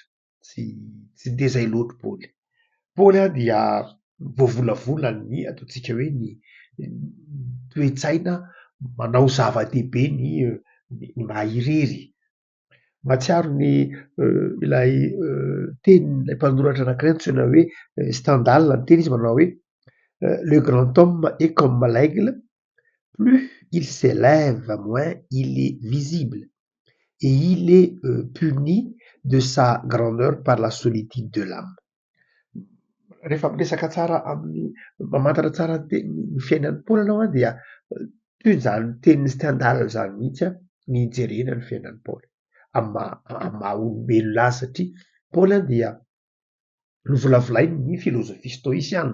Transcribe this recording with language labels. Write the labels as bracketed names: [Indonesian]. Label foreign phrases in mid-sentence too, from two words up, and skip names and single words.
[Malagasy] Tsy dia izay loatra Paoly. Paoly dia voavolavolany ny ataontsika hoe ny toe-tsaina manao zava-dehibe ny maha irery. Mahatsiaro ny ilay tenin'ilay mpanoratra anankiray antsoina hoe Stendhal ny teny izy manao hoe [French] le grand homme est comme l'aigle, plus il s'élève moins il est visible et il est puni de sa grandeur par la solitude de l'âme. [Malagasy] Rehefa miresaka tsara amin'ny mamantatra tsara ny fiainan'ny Paoly ianao dia toy izany tenin'ny Stendhal izany mihitsy ny hijerena ny fiainan'ny Paoly amin'ny maha olombelona azy satria Paoly dia novolavolainy ny filôzofia stoisiana.